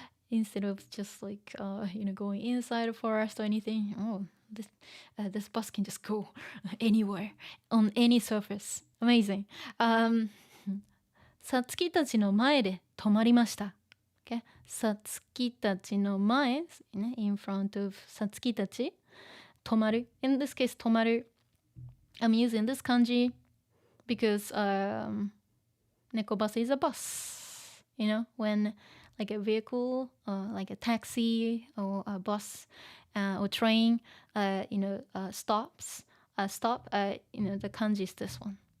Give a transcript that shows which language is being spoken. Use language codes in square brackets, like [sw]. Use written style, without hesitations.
[en] Instead of just like going inside a forest or anything. Oh, this bus can just go anywhere on any surface. Amazing. [ja] さつきたちの前で止まりました。 [en] Okay? [ja] さつきたちの前、ね、 [en] in front of さつきたち [ja] 止まる。 [en] In this case [ja] 止まる。 [en] I'm using this kanji because neko bus is a bus. When like a vehicle, like a taxi or a bus or train, stops, stop, the kanji is this one.